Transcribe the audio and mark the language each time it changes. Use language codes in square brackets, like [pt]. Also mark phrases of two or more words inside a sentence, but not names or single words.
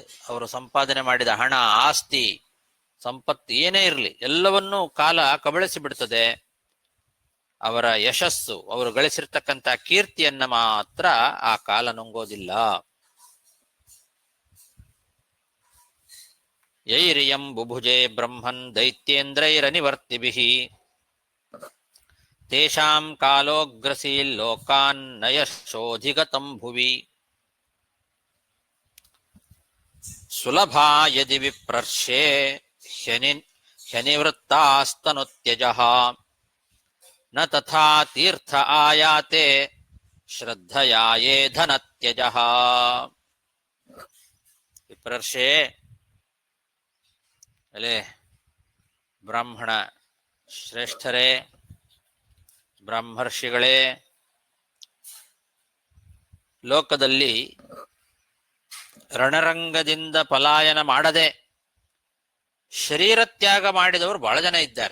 [kn] ಅವರು ಸಂಪಾದನೆ ಮಾಡಿದ ಹಣ, ಆಸ್ತಿ, ಸಂಪತ್ತು ಏನೇ ಇರಲಿ ಎಲ್ಲವನ್ನೂ ಕಾಲ ಕಬಳಿಸಿ ಬಿಡ್ತದೆ. ಅವರ ಯಶಸ್ಸು, ಅವರು ಗಳಿಸಿರ್ತಕ್ಕಂಥ ಕೀರ್ತಿಯನ್ನ ಮಾತ್ರ ಆ ಕಾಲ ನುಂಗೋದಿಲ್ಲ. [sa] ಯೈರಿಯಂ ಬುಭುಜೆ ಬ್ರಹ್ಮನ್ ದೈತ್ಯೇಂದ್ರೈರನಿವರ್ತಿಭಿಃ ತೇಷಾಂ ಕಾಲೋಗ್ರಸೀಲ್ ಲೋಕಾನ್ ನಯಶೋಧಿಗತಂ ಭುವಿ ಸುಲಭಾ ಯದಿ ವಿಪ್ರರ್ಷೆ ಹ್ಯನಿವೃತ್ತಾಸ್ತನುತ್ಯಜಃ ನ ತಥಾ ತೀರ್ಥ ಆಯಾತೆ ಶ್ರದ್ಧಯಾ ಯೇ ಧನತ್ಯಜಃ. [kn] ವಿಪ್ರರ್ಷೆ, ಅಲೆ ಬ್ರಾಹ್ಮಣ ಶ್ರೇಷ್ಠರೇ, ಬ್ರಹ್ಮರ್ಷಿಗಳೇ, ಲೋಕದಲ್ಲಿ ರಣರಂಗದಿಂದ ಪಲಾಯನ ಮಾಡದೆ ಶರೀರ ತ್ಯಾಗ ಮಾಡಿದವರು ಬಹಳ ಜನ ಇದ್ದಾರೆ.